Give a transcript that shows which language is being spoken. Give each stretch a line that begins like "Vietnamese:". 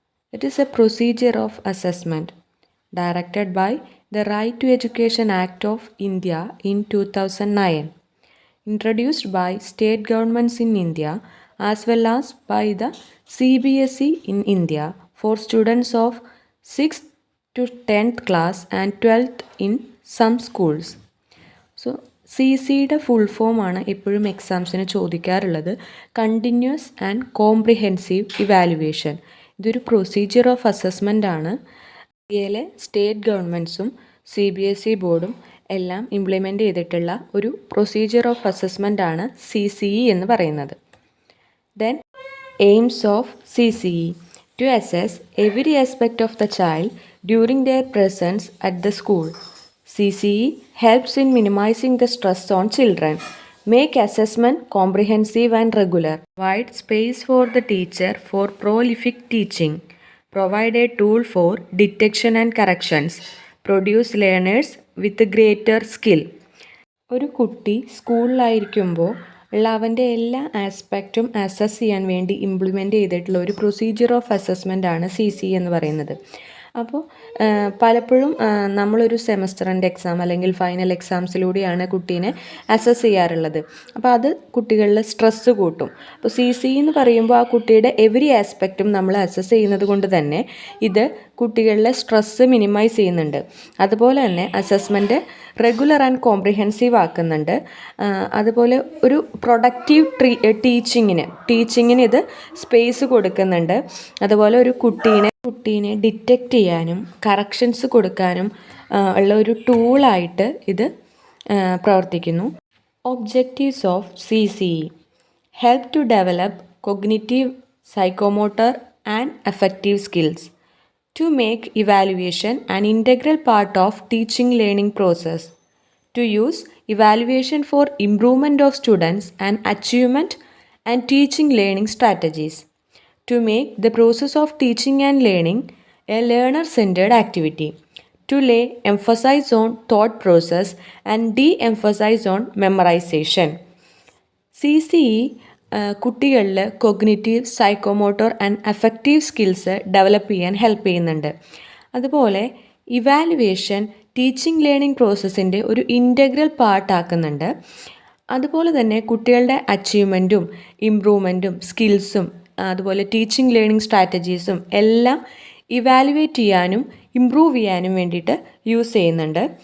English: It is a procedure of assessment directed by the Right to Education Act of India in 2009, introduced by state governments in India as well as by the CBSE in India for students of 6th to 10th class and 12th in some schools.
Malayalam: So C സിയുടെ full ഫോമാണ് എപ്പോഴും എക്സാംസിന് ചോദിക്കാറുള്ളത്.
English: Continuous and comprehensive evaluation.
Malayalam: ഇതൊരു procedure of assessment ആണ്. ഇന്ത്യയിലെ state ഗവൺമെൻറ്സും CBSE ബോർഡും എല്ലാം implement ചെയ്തിട്ടുള്ള ഒരു പ്രൊസീജിയർ ഓഫ് അസസ്മെൻ്റ് ആണ് CCE എന്ന് പറയുന്നത്.
English: Then aims of CCE to assess every aspect of the child during their presence at the school. CCE helps in minimizing the stress on children, make assessment comprehensive and regular, provide space for the teacher for prolific teaching, provide a tool for detection and corrections, produce learners with greater skill.
Malayalam: ഒരു കുട്ടി സ്കൂളിലായിരിക്കുമ്പോൾ ഉള്ള അവൻ്റെ എല്ലാ ആസ്പെക്റ്റും assess ചെയ്യാൻ വേണ്ടി implement ചെയ്തിട്ടുള്ള ഒരു procedure of assessment ആണ് CCE എന്ന് പറയുന്നത്. അപ്പോൾ പലപ്പോഴും നമ്മളൊരു സെമസ്റ്ററിൻ്റെ എക്സാം അല്ലെങ്കിൽ ഫൈനൽ എക്സാംസിലൂടെയാണ് കുട്ടീനെ അസസ് ചെയ്യാറുള്ളത്. അപ്പോൾ അത് കുട്ടികളിൽ സ്ട്രെസ്സ് കൂട്ടും. അപ്പോൾ CCE എന്ന് പറയുമ്പോൾ ആ കുട്ടിയുടെ എവറി ആസ്പെക്റ്റും നമ്മൾ അസസ് ചെയ്യുന്നത് കൊണ്ട് തന്നെ ഇത് കുട്ടികളിലെ സ്ട്രെസ്സ് മിനിമൈസ് ചെയ്യുന്നുണ്ട്. അതുപോലെ തന്നെ അസസ്മെൻറ്റ് റെഗുലർ ആൻഡ് കോംപ്രിഹെൻസീവ് ആക്കുന്നുണ്ട്. അതുപോലെ ഒരു പ്രൊഡക്റ്റീവ് ടീച്ചിങ്ങിന് ഇത് സ്പേസ് കൊടുക്കുന്നുണ്ട്. അതുപോലെ ഒരു കുട്ടീനെ ഡിറ്റക്റ്റ് ചെയ്യാനും കറക്ഷൻസ് കൊടുക്കാനും ഉള്ള ഒരു ടൂളായിട്ട് ഇത് പ്രവർത്തിക്കുന്നു.
English: Objectives of CCE help to develop cognitive, psychomotor and affective skills, to make evaluation an integral part of teaching learning process, to use evaluation for improvement of students and achievement and teaching learning strategies, to make the process of teaching and learning a learner-centered activity, to lay emphasis on thought process and de-emphasize on memorization.
Malayalam: CCE കുട്ടികളിൽ cognitive, psychomotor and affective skills develop ചെയ്യാൻ help ചെയ്യുന്നുണ്ട്. അതുപോലെ evaluation teaching learning പ്രോസസ്സിൻ്റെ ഒരു integral പാർട്ടാക്കുന്നുണ്ട്. അതുപോലെ തന്നെ കുട്ടികളുടെ അച്ചീവ്മെൻറ്റും ഇമ്പ്രൂവ്മെൻറ്റും സ്കിൽസും അതുപോലെ ടീച്ചിങ് ലേണിംഗ് സ്ട്രാറ്റജീസും എല്ലാം ഇവാലുവേറ്റ് ചെയ്യാനും ഇമ്പ്രൂവ് ചെയ്യാനും വേണ്ടിയിട്ട് യൂസ് ചെയ്യുന്നുണ്ട്.